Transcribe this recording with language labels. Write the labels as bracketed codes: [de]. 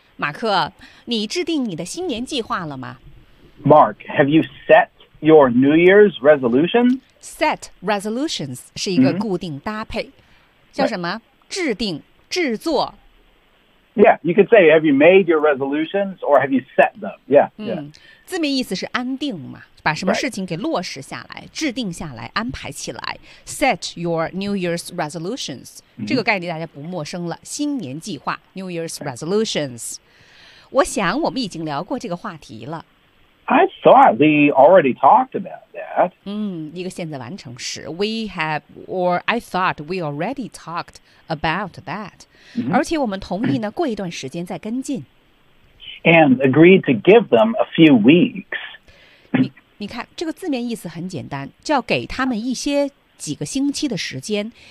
[zh] 马克，你制定你的新年计划了吗 [en] ？Mark, have you set your New Year's resolutions? Set resolutions [zh] 是一个固定搭配，叫什么？ [en] Right. [zh] 制定、制作。 [en] Yeah, you could say, have you made your resolutions or have you set them? Yeah, yeah. [zh] 字面意思是安定嘛，把什么事情给落实下来、 [en] right. [zh] 制定下来、安排起来。 [en] Set your New Year's resolutions.、 Mm-hmm. [zh] 这个概念大家不陌生了，新年计划 [en] New Year's resolutions.、 Right. [zh] 我想我们已经聊过这个话题了。 [en] I thought we already talked about that. [zh] 一个现在完成时。 [en] We have, or I thought we already talked about that.、 Mm-hmm. [zh] 而且我们同意呢，过一段时间再跟进。 [en] And agreed to give them a few weeks. [zh] 你看，这个字面意思很简单，叫给他们一些几个星期的时间。